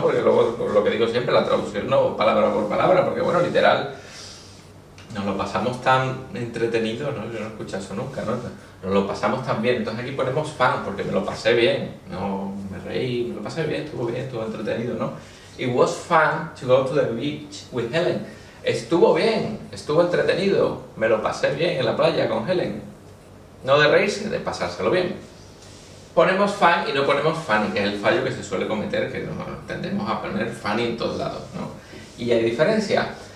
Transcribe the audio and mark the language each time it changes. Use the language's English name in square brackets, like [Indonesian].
[Spanish] Porque luego, lo que digo siempre, la traducción no palabra por palabra, porque bueno, literal, nos lo pasamos tan entretenido, ¿no? Yo no escucho eso nunca, ¿no? Nos lo pasamos tan bien, entonces aquí ponemos fun, porque me lo pasé bien, no me reí, me lo pasé bien, estuvo entretenido, ¿no? [English] It was fun to go to the beach with Helen. [Spanish] Estuvo bien, estuvo entretenido, me lo pasé bien en la playa con Helen. No de reírse, de pasárselo bien. Ponemos fun y no ponemos funny, que es el fallo que se suele cometer, que tendemos a poner funny en todos lados, ¿no? Y hay diferencia.